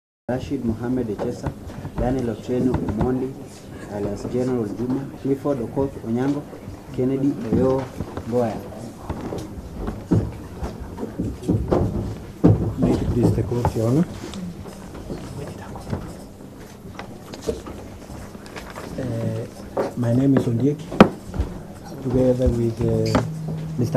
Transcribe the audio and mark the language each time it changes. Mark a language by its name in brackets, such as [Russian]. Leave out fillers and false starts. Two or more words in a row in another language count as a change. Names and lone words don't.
[English] Rashid Mohamed Echesa, Daniel Otieno Omondi, alias General Juma, Clifford Okoth Onyango, Kennedy Oyo Mboya. May it please the court, Your Honor. My name is Ondiek, together with Mr.